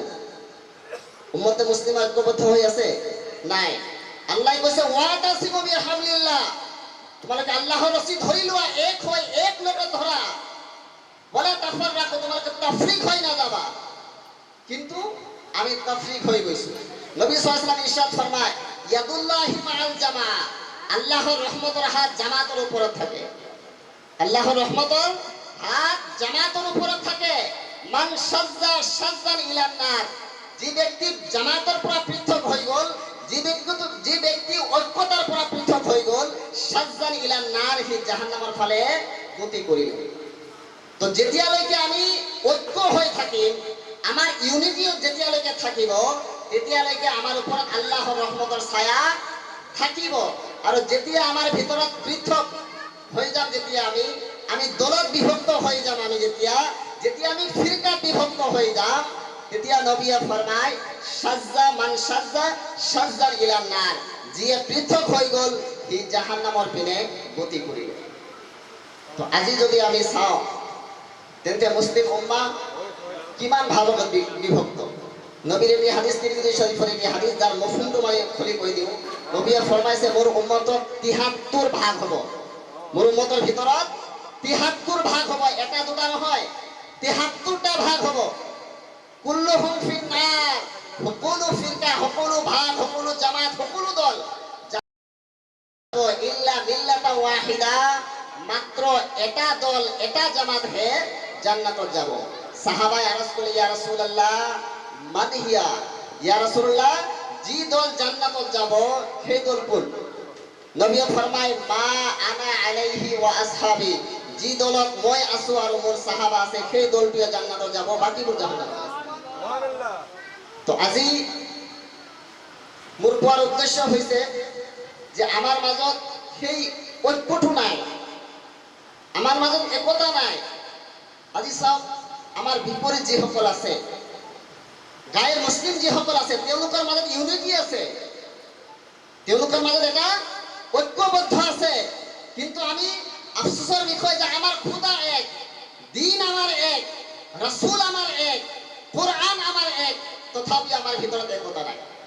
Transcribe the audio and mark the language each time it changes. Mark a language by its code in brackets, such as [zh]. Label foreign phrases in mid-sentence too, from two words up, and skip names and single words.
[as] উম্মতে মুসলিমা ঐক্যবদ্ধ হৈ আছে নাই? আল্লাহ কৈছে [ar] واعتصموا بحبل الله, [as] তোমালোকে আল্লাহৰ ৰছী ধৰি লোৱা, এক হৈ এক লগত ধৰা, [ar] ولا تفرقوا, [as] তোমালোকে তাফরিক হৈ নাযাবা। কিন্তু আমি তাফরিক হৈ গৈছো। [bn] নবী [ar] صلى الله عليه وسلم [bn] ইরশাদ ফরমায় [ar] يد الله مع الجماعة, [bn] আল্লাহর রহমতের হাত জামাতের উপরে থাকে। আল্লাহর রহমতের হাত জামাতের উপরে থাকে। [ar] من شذ شذ إلى النار, [as] যে ব্যক্তি জামাতের পৰা পৃথক হৈ গ'ল, যে ব্যক্তি ঐক্যতাৰ পৰা পৃথক হৈ গ'ল, [ar] شذ إلى النار, [as] সি জাহান্নামৰ ফালে গতি কৰিব। তো যেতিয়ালৈকে আমি ঐক্য হৈ থাকিম, আমাৰ ইউনিটিও যেতিয়ালৈকে থাকিব, তেতিয়ালৈকে আমাৰ ওপৰত আল্লাহৰ ৰহমতৰ ছায়া থাকিব। আৰু যেতিয়া আমাৰ ভিতৰত পৃথক হৈ যাম, যেতিয়া আমি দলত বিভক্ত হৈ যাম, যেতিয়া আমি ফিৰকাত বিভক্ত হৈ যাম, তেতিয়া নবীয়ে ফৰমায় [ar] شذ من شذ شذ إلى النار, [as] যিয়ে পৃথক হৈ গ'ল সি জাহান্নামৰ পিনে গতি কৰিব। তো আজি যদি আমি চাওঁ, তেন্তে মুসলিম উম্মাহ কিমান ভাগত বিভক্ত। নবীৰ এই হাদিস, তিৰমিজি শৰীফৰ এই হাদিস, যাৰ মফহুমটো মই খুলি কৈ দিওঁ। নবীয়ে ফৰমাইছে মোৰ উম্মতত ৭৩ ভাগ হ'ব। মোৰ উম্মতৰ ভিতৰত ৭৩ ভাগ হ'ব, এটা দুটা নহয়, ৭৩টা ভাগ হ'ব। [ar] كلهم في النار, [as] সকলো ফিৰকা, সকলো ভাগ, সকলো জামাত, সকলো দল [ar] إلا ملة واحدة, [as] মাত্র এটা দল, এটা জামাত হে জান্নাতত যাব। সাহাবায়ে আরজ করলে [ar] يا رسول الله من هي, يا رسول الله [as] যি দল জান্নাতত যাব সেই দল কোন? [ar] নবী ফরমায় ما أنا عليه وأصحابي, [as] যি দলত মই আছো আৰু মোৰ সাহাবা আছে সেই দলটোৱে জান্নাতত যাব, বাকিবোৰ জাহান্নামত যাব। সুবহানাল্লাহ। তো আজি মোৰ কোৱাৰ উদ্দেশ্য হৈছে যে আমাৰ মাজত সেই ঐক্যটো নাই, আমাৰ মাজত একতা নাই। আজি চাওক, আমাৰ বিপৰীত যিসকল আছে, গায়ের মুসলিম যিসকল আছে, তেওঁলোকৰ মাজত ইউনিটি আছে, তেওঁলোকৰ মাজত এটা ঐক্যবদ্ধ আছে। কিন্তু আমি আফসোসৰ বিষয় যে আমাৰ খুদা এক, দিন আমাৰ এক, রাসূল আমাৰ এক, কোরআন আমাৰ এক, তথাপি আমাৰ ভিতৰত একতা নাই।